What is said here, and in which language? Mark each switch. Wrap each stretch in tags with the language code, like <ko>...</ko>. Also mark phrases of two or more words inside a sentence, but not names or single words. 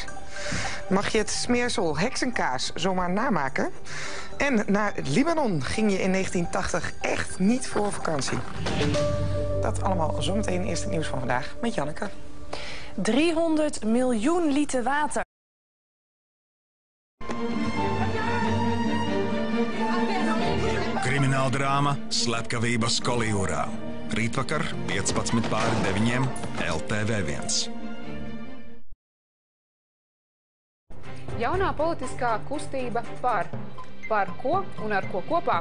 <nl>Mag je het smeersel heksenkaas zomaar namaken? En naar Libanon ging je in 1980 echt niet voor vakantie. Dat allemaal zometeen eerst het nieuws van vandaag met Janneke. 300 miljoen liter water.</nl> <lv>Krimināldrama Slepkavība Skolijūrā. Rītvakar 15:09 LTV1. Jaunā politiskā kustība par ko un ar ko kopā?</lv>